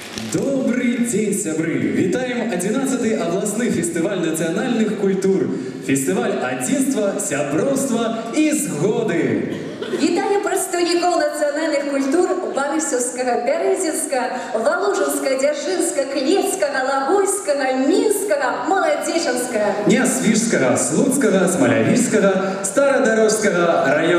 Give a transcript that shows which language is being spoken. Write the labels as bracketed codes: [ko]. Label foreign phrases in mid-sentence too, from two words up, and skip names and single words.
[ru] Добрый день, [be] сябры! Вітаем [ru] 11-й областный фестиваль национальных культур. [be] Фестиваль адзінства, сяброўства і згоды. Вітаем прадстаўнікоў нацыянальных культур Барысаўскага, Бярэзінскага, Валужынскага, Дзяржынскага, Клецкага, Лагойскага, Мінскага, Маладзечанскага, Нясвіжскага, Слуцкага, Смалявіжскага, Старадарожскага раёнаў.